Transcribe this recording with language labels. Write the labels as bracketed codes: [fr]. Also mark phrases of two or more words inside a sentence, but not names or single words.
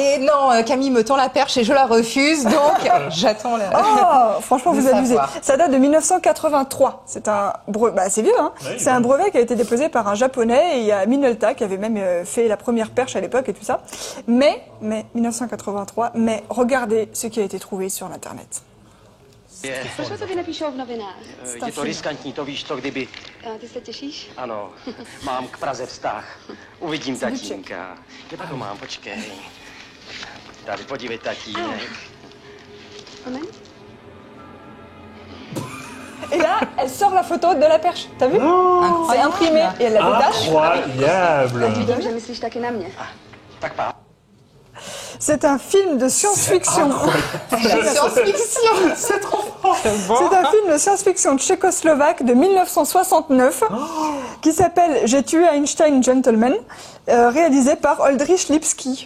[fr] Et non, Camille me tend la perche et je la refuse, donc j'attends la... Oh, franchement, vous abusez. savoir. Ça date de 1983. C'est un brevet, c'est vieux, hein. Oui, c'est un brevet qui a été déposé par un japonais et il y a Minolta qui avait même fait la première perche à l'époque et tout ça. Mais 1983, mais regardez ce qui a été trouvé sur l'internet. [cs] Proč to nenapíšou v novinách? Je to riskantní, to víš co, kdyby... A ty se těšíš? Ano, mám k Praze vztah. Uvidím tatínka. Kde to mám, počkej. Tady, podívej, tatínek. Moment. [fr] Et là, elle sort la photo de la perche. T'as vu? C'est imprimé et elle la détache. Incroyable. [cs] Vidím, že myslíš taky na mě. Tak pá. [fr] C'est un film de science-fiction. Science-fiction. C'est trop fort. C'est un film de science-fiction tchécoslovaque de 1969 qui s'appelle J'ai tué Einstein Gentleman, réalisé par Oldrich Lipski.